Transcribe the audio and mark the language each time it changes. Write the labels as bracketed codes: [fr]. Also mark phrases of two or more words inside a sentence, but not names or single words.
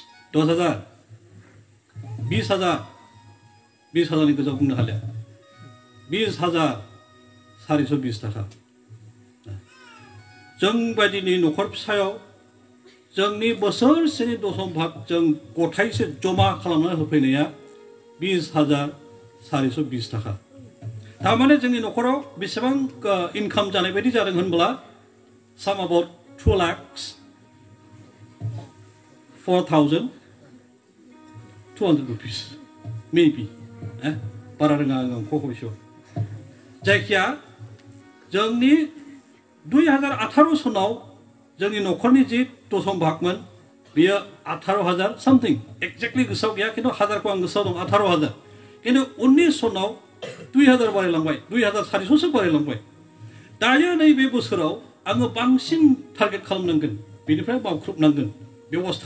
[brx] 10,000 20,000 20,000नि गोजौ बुंनो हालिया 20,420 थाखा जों बायदिनि न'खर फिसायाव जोंनि बोसोरसेनि दशम भाग जों गथायसे जमा खालामना होफैनाया 20,420 थाखा थारमाने जोंनि न'खराव बेसेबां इनकाम जानाय बायदि जादों होनब्ला [en] some about [brx] 2,04,200 [en] rupees maybe [brx] बारा रोङा आं खख'बिसो जायखिया जोंनि 2018 सनाव जोंनि न'खरनि जि दशम भागमोन बियो 18,000 [en] something exactly [brx] गोसोआव गैया खिन्थु हाजारखौ आं गोसोआव दं 18,000 खिन्थु 19 सनाव 2,000 बारायलांबाय 2,400 बारायलांबाय दायो नैबे बोसोराव आङो बांसिन टारगेट खालामनांगोन बेनिफ्राय मावख्रुबनांगोन बेबस्था